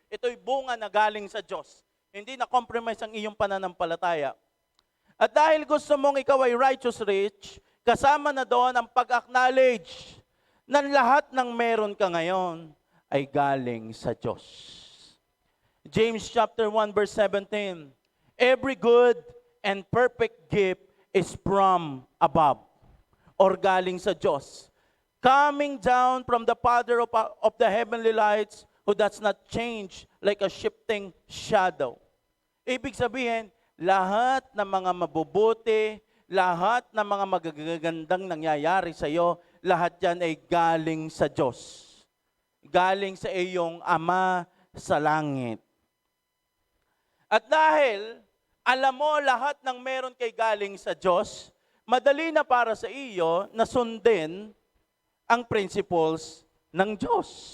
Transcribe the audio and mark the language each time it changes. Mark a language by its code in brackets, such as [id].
[tl] Ito'y bunga na galing sa Diyos. Hindi na compromise ang iyong pananampalataya. At dahil gusto mong ikaw ay righteous rich, kasama na doon ang pag-acknowledge na lahat ng meron ka ngayon ay galing sa Diyos. [en] James chapter 1 verse 17, every good and perfect gift is from above, [tl] or galing sa Diyos, [en] coming down from the Father of the heavenly lights, who does not change like a shifting shadow. [tl] Ibig sabihin, lahat ng mga mabubuti, lahat ng mga magagandang nangyayari sa iyo, lahat yan ay galing sa Diyos. Galing sa iyong Ama sa langit. At dahil alam mo lahat ng meron kay galing sa Diyos, madali na para sa iyo na sundin ang principles ng Diyos.